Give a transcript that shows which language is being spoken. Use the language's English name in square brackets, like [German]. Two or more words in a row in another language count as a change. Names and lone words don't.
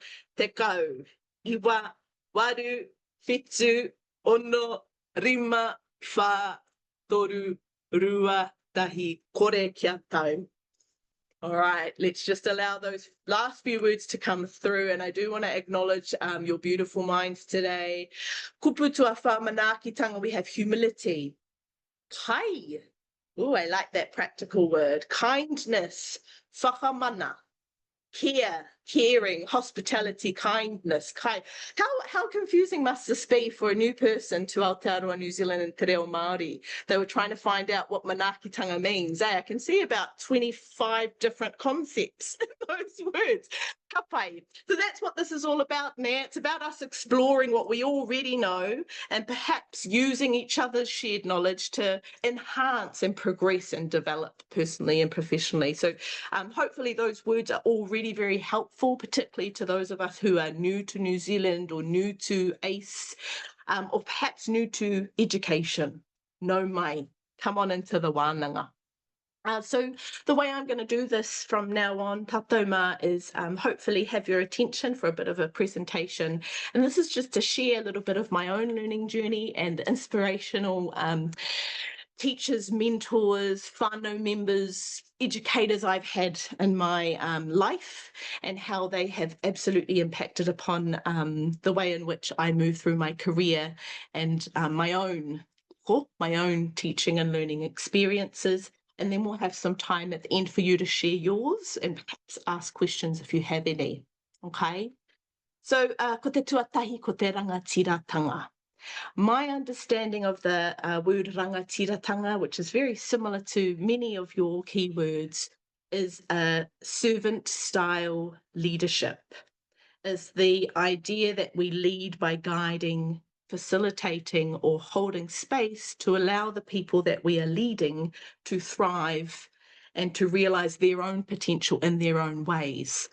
[Māori] Te kau, iwa, waru, whitu, ono, rima, wha, toru, rua, tahi, kore kia tau. [English] All right, let's just allow those last few words to come through. And I do want to acknowledge your beautiful minds today. [Māori] Kupu tua wha manaakitanga, [English] we have humility. Kai. Oh, I like that practical word. Kindness. Whakamana. Care, caring, hospitality, kindness. How confusing must this be for a new person to Aotearoa, New Zealand and Te Reo Māori? They were trying to find out what manaakitanga means. I can see about 25 different concepts in those words. [Māori] Ka pai. [English] So that's what this is all about, Nē. It's about us exploring what we already know and perhaps using each other's shared knowledge to enhance and progress and develop personally and professionally. So hopefully those words are already very helpful, particularly to those of us who are new to New Zealand or new to ACE, or perhaps new to education. [Māori] No mai, [English] come on into the wānanga. So the way I'm going to do this from now on, [Māori] tātou mā, [English] is hopefully have your attention for a bit of a presentation. And this is just to share a little bit of my own learning journey and inspirational teachers, mentors, whānau members, educators I've had in my life, and how they have absolutely impacted upon the way in which I move through my career and my own teaching and learning experiences. And then we'll have some time at the end for you to share yours and perhaps ask questions if you have any. Okay? So, [Māori] ko te tuatahi, ko te rangatiratanga. [English] My understanding of the word rangatiratanga, which is very similar to many of your keywords, is a servant-style leadership, is the idea that we lead by guiding, facilitating, or holding space to allow the people that we are leading to thrive and to realise their own potential in their own ways.